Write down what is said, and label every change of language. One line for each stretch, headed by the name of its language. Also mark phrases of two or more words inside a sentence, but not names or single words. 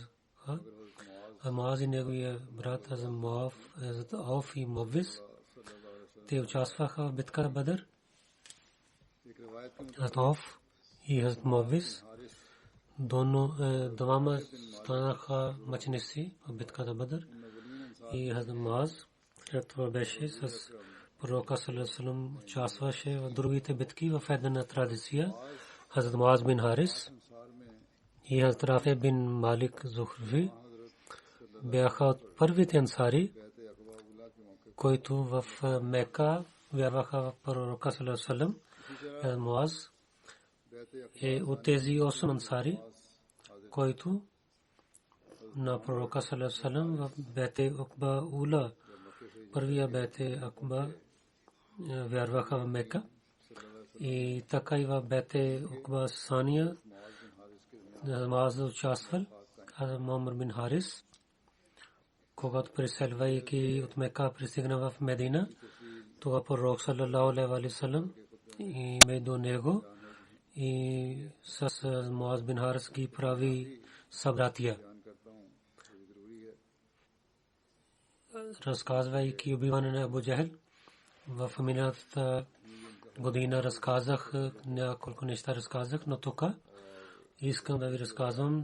Bulgarian: А Муаз и неговия брат Хазрат Оф и Мовис, те участваха в битката Бадър. Хазрат Оф и Хазрат Мовис двама станаха мъченици в битката Бадър. И Хазрат Муаз след това беше с пророка
Arabic: صلى الله عليه وسلم,
Bulgarian: участваше в другите битки в една традиция. Хазрат Муаз бин Харис и Хазрат Рафи бин Малик Зухри бяха от първите ансари, които в Мека вярваха в пророка
Arabic: صلى الله عليه وسلم.
Bulgarian: Муаз е от тези 8 ансари, които на пророка
Arabic: صلى الله عليه وسلم
Bulgarian: в бейте Акба Ула, първия бейте Акба, вярваха в Мека. И така и в бейте Акба Сания Муаз участвал. Муамар бин Харис, когато преселвайки от Мека пристигна в Медина, тогава пророк
Arabic: صلى الله عليه وسلم
Bulgarian: и между него и с Муаз бин Харис ги прави събратия. Разказвайки убиване на Абу Джахел, в миналата година разказах няколко неща, но тук искам да ви разказвам.